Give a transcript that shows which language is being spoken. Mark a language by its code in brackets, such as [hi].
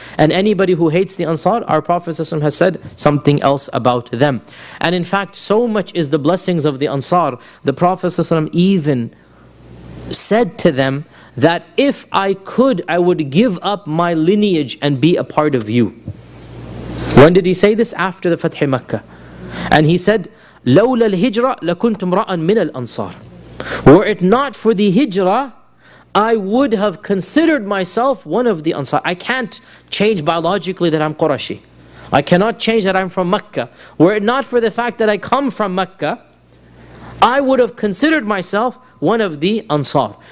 [en] And anybody who hates the ansar, our Prophet ﷺ has said something else about them. And in fact, so much is the blessings of the ansar, the Prophet ﷺ even said to them that if I could, I would give up my lineage and be a part of you. When did he say this? After the Fath Makkah. [ar] And he said, لَوْلَا الْهِجْرَةَ لَكُنْتُمْ رَأَنْ مِنَ الْأَنصَارِ. [en] Were it not for the hijrah, I would have considered myself one of the Ansar. I can't change biologically that I'm Qurashi. I cannot change that I'm from Mecca. Were it not for the fact that I come from Mecca, I would have considered myself one of the Ansar.